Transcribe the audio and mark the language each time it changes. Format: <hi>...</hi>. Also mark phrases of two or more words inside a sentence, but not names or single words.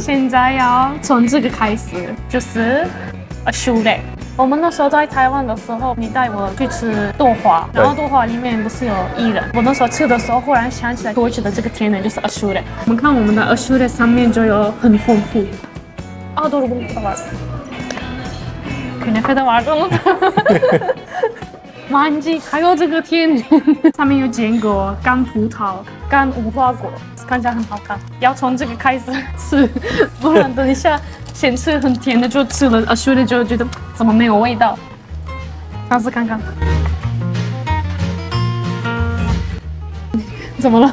<zh>现在要从这个开始，就是aşure。我们那时候在台湾的时候，你带我去吃豆花，然后豆花里面不是有薏仁。我那时候吃的时候，忽然想起来土耳其的这个甜点就是 aşure。我们看我们的 aşure 上面就有很丰富。</zh> <tr>doğru bunu da var. Künefe de vardı onu da.</tr> <zh>饅还有这个甜点，上面有坚果、干葡萄、干无花果，看起来很好看。要从这个开始吃，不然等一下先吃很甜的就吃了aşure就觉得怎么没有味道。尝试看看。怎么了？</zh>